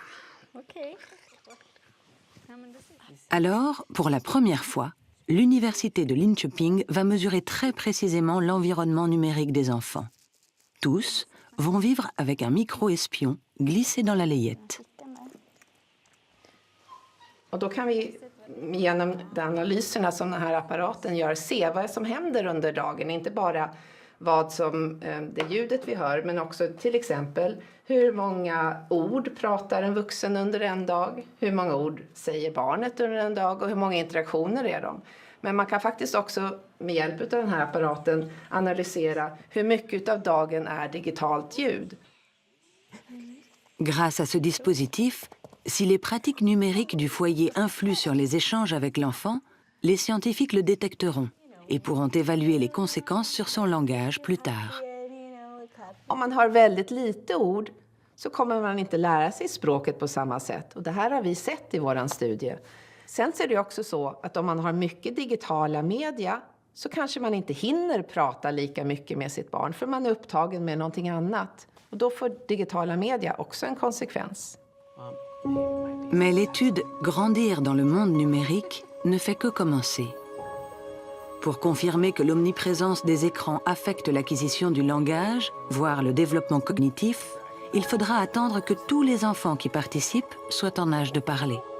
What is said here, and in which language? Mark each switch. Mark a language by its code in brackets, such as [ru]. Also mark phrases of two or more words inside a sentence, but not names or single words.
[fr] Alors, pour la première fois, l'université de Linköping va mesurer très précisément l'environnement numérique des enfants. Tous vont vivre avec un micro-espion glissé dans la layette. [sv] Och då kan vi genom de analyserna som den här apparaten gör se vad som händer under dagen. Inte bara det ljudet vi hör, men också till exempel hur många ord pratar en vuxen under en dag, hur många ord säger barnet under en dag och hur många interaktioner är de. Men man kan faktiskt också med hjälp av den här apparaten analysera hur mycket av dagen är digitalt ljud. [fr] Grâce à ce dispositif, si les pratiques numériques du foyer influent sur les échanges avec l'enfant, les scientifiques le détecteront et pourront évaluer les conséquences sur son langage plus tard. [sv] Om man har väldigt lite ord så kommer man inte lära sig språket på samma sätt. Och det här har vi sett i våran studie. Sen är det också så att om man har mycket digitala media så kanske man inte hinner prata lika mycket med sitt barn för man är upptagen med någonting annat. Och då får digitala media också en konsekvens. [fr] Mais l'étude « Grandir dans le monde numérique » ne fait que commencer. Pour confirmer que l'omniprésence des écrans affecte l'acquisition du langage, voire le développement cognitif, il faudra attendre que tous les enfants qui participent soient en âge de parler.